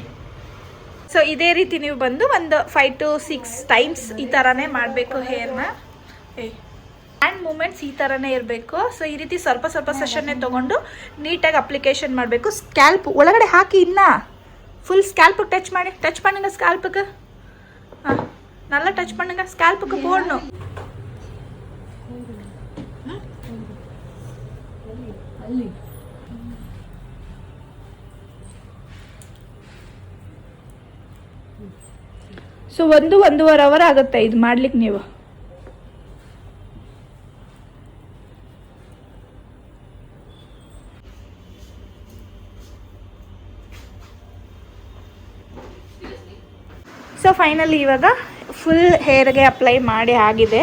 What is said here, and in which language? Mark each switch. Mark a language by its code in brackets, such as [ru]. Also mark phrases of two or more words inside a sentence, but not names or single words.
[kn] ಸೊ ಇದೇ ರೀತಿ ನೀವು ಬಂದು ಒಂದು 5 to 6 ಟೈಮ್ಸ್ ಈ ಥರನೇ ಮಾಡಬೇಕು ಹೇರ್ನ. [en] hand movements [kn] ಈ ಥರನೇ ಇರಬೇಕು. ಸೊ ಈ ರೀತಿ ಸ್ವಲ್ಪ ಸ್ವಲ್ಪ ಸೆಷನ್ನೇ ತೊಗೊಂಡು ನೀಟಾಗಿ ಅಪ್ಲಿಕೇಶನ್ ಮಾಡಬೇಕು. ಸ್ಕ್ಯಾಲ್ಪ್ ಒಳಗಡೆ ಹಾಕಿ ಇನ್ನ [en] full scalp touch [kn] பண்ணுங்க ಸ್ಕ್ಯಾಲ್ಪಿಗೆ. [ta] ಹಾಂ நல்லா டச் பண்ணுங்க ஸ்கேல்புக்கு போடணும். [kn] ಸೊ 1-1.5 ಅವರ್ ಆಗುತ್ತೆ ಇದು ಮಾಡ್ಲಿಕ್ಕೆ ನೀವು. ಸೊ ಫೈನಲಿ ಇವಾಗ [en] full hair apply [kn] ಮಾಡಿ ಆಗಿದೆ.